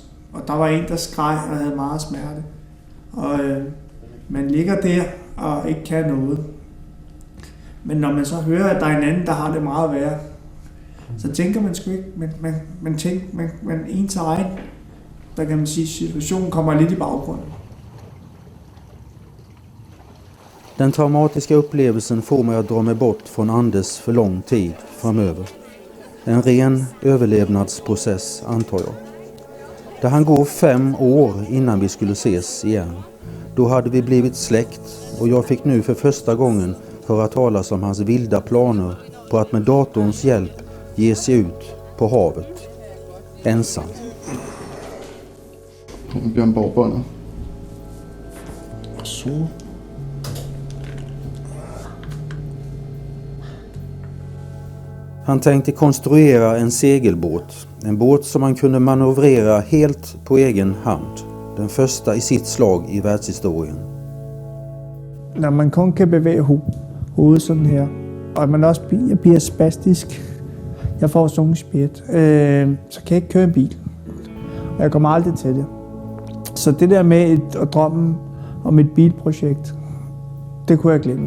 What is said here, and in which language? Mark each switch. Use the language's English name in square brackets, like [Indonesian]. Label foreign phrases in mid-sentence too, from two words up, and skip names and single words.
[Danish] Og der var en, der skreg og havde meget smerte. Og man ligger der og ikke kan noget. Men når man så hører, at der er en anden, der har det meget værre, så tænker man sgu ikke, men ens egen, der kan man sige, situationen kommer lidt i baggrunden. [Swedish] Den traumatiska upplevelsen får mig att dra mig bort från Anders för lång tid framöver. En ren överlevnadsprocess, antar jag. Det hann gå 5 år innan vi skulle ses igen. Då hade vi blivit släkt och jag fick nu för första gången höra talas om hans vilda planer på att med datorns hjälp ge sig ut på havet. Ensam. [Danish] Bjørn Borgbåndet. Og så... [Swedish] Han tänkte konstruera en segelbåt. En båt som han kunde manövrera helt på egen hand. Den första i sitt slag i världshistorien. [Danish] Når man kun kan bevæge hovedet sådan her, og man også bliver spastisk, jeg får sungespjæt, så kan jeg ikke køre en bil. Og jeg kommer aldrig til det. Så det der med at drømme om et bilprojekt, det kunne jeg glemme.